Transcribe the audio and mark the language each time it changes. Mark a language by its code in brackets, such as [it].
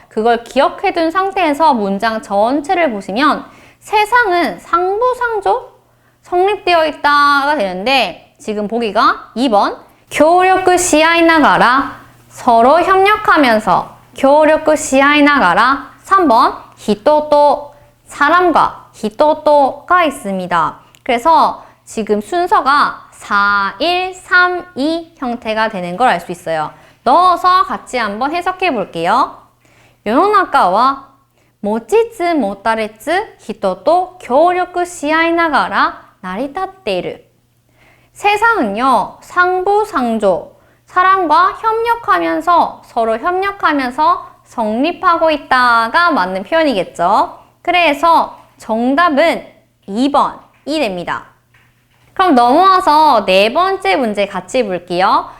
[ko] 그걸 기억해둔 상태에서 문장 전체를 보시면 세상은 상부상조 성립되어 있다가 되는데 지금 보기가 2번 [ja] 協力し合いながら [ko] 서로 협력하면서協力し合いながら 3번 히토토 사람과 히토토가 있습니다. 그래서 지금 순서가 4, 1, 3, 2 형태가 되는 걸 알 수 있어요. 넣어서 같이 한번 해석해 볼게요. [ja] 世の中は持ちつ持たれつ人と協力し合いながら成り立っている. [ko] 세상은요, 상부상조, 사람과 협력하면서 서로 협력하면서 성립하고 있다가 맞는 표현이겠죠. 그래서 정답은 2번이 됩니다. 그럼 넘어와서 네 번째 문제 같이 볼게요.